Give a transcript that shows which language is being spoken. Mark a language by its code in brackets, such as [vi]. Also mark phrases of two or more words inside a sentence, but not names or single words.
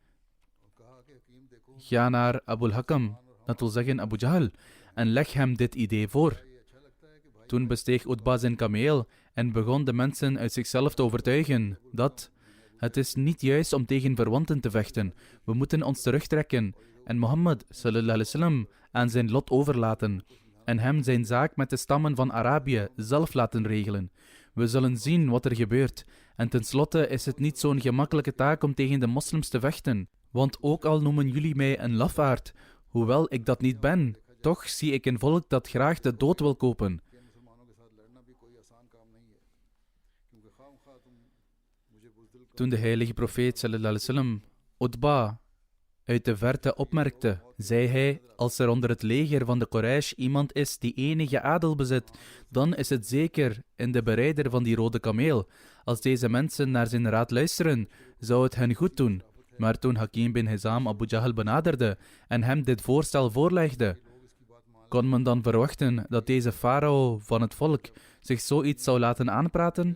[nl] Ga naar Abul Hakam, dat wil zeggen Abu Jahl, en leg hem dit idee voor. Toen besteeg Utba zijn kameel en begon de mensen uit zichzelf te overtuigen dat het is niet juist om tegen verwanten te vechten. We moeten ons terugtrekken en Mohammed [ar] صلى الله عليه وسلم [nl] aan zijn lot overlaten en hem zijn zaak met de stammen van Arabië zelf laten regelen. We zullen zien wat er gebeurt. En tenslotte is het niet zo'n gemakkelijke taak om tegen de moslims te vechten. Want ook al noemen jullie mij een lafaard, hoewel ik dat niet ben, toch zie ik een volk dat graag de dood wil kopen. Toen de heilige profeet [ar] صلى الله عليه وسلم [nl] Utba uit de verte opmerkte, zei hij, als er onder het leger van de Quraysh iemand is die enige adel bezit, dan is het zeker in de berijder van die rode kameel. Als deze mensen naar zijn raad luisteren, zou het hen goed doen. Maar toen Hakim bin Hizam Abu Jahl benaderde en hem dit voorstel voorlegde, kon men dan verwachten dat deze farao van het volk zich zoiets zou laten aanpraten?